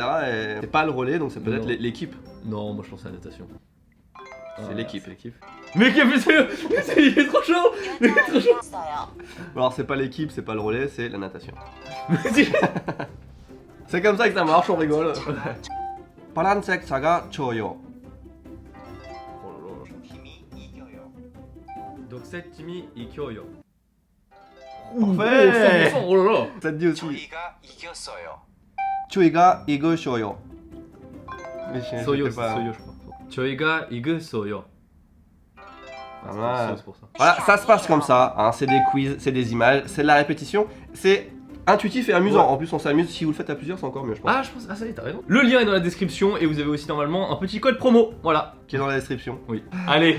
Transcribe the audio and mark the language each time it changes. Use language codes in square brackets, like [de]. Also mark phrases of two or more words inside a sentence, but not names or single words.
[fr] Et c'est pas le relais, donc c'est peut-être l'équipe. Non, moi je pense à la natation. C'est l'équipe. Mais il est trop chaud. Il est trop chaud. Alors c'est pas l'équipe, c'est pas le relais, c'est la natation. C'est comme ça que ça marche, on rigole. [ko] 파란색 사가 줘요. [fr] Donc cette Timmy Ikyoyo. Parfait. Oh là là. Ça te dit aussi. [ko] 저희가 이겼어요. [fr] Mais Soyo, je c'est sais pas. Soyo, je crois. [ko] 저희가 이겼어요. [fr] Pas mal. C'est pour ça. Voilà, ça se passe comme ça, hein. C'est des quiz, c'est des images, c'est de la répétition, c'est intuitif et amusant. Ouais. En plus, on s'amuse, si vous le faites à plusieurs, c'est encore mieux, je pense. Ah, ça y est, t'as raison. Le lien est dans la description et vous avez aussi normalement un petit code promo. Voilà. Qui est dans la description. Oui. Allez.